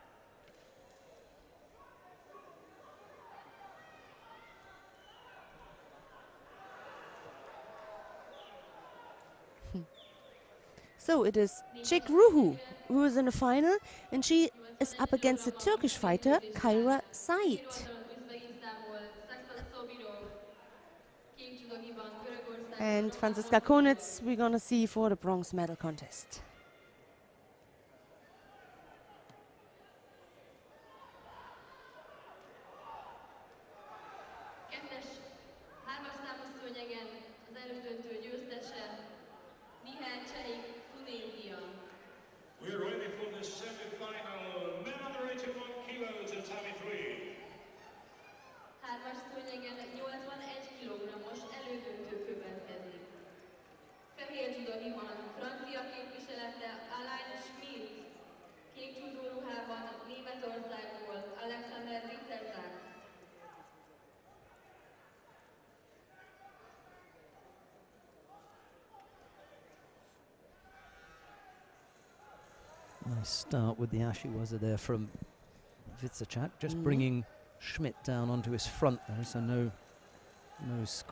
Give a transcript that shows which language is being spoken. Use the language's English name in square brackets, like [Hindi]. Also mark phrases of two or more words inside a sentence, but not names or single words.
[English] So it is Chick Ruhu who is in the final, and she is up against the Turkish fighter Kayra Said. [Hungarian] Üzbegisztánból Saksat Sobirov. Kék judogiban Görögországból [English] And Franziska Konitz we're gonna see for the bronze medal contest. [Hungarian] Kettes, hármas számú szőnyegen az elődöntő győztese Mihály Csehik, Tunézia. [English] We're ready for the semi-final. Men under 81 kilos at Tommy 3. [Hungarian] Hármas szőnyegen 81 kg-os elődöntő következik. Fehér judogiban francia képviselete Alain Schmidt. Kék judo ruhában Németországból Alexander Witzezák. [English] Nice start with the Ashiwaza there from Witzachak, just bringing Schmidt down onto his front there, so no score.